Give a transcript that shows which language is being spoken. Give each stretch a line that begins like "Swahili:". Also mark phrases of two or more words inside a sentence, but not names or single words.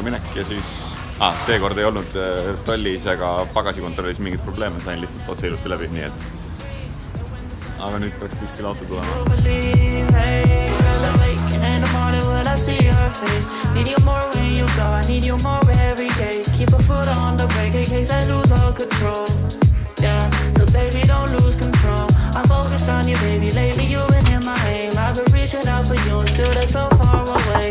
Estonian: minek ja siis seekord ei olnud tollis ega pagasikontrollis mingit probleeme, sain lihtsalt otse ilusti läbi, nii et aga nüüd peaks kuskil auto tulema.
English: I'm focused on you, baby. Lately you've been in my aim. I've been reaching out for you, and still they're so far away.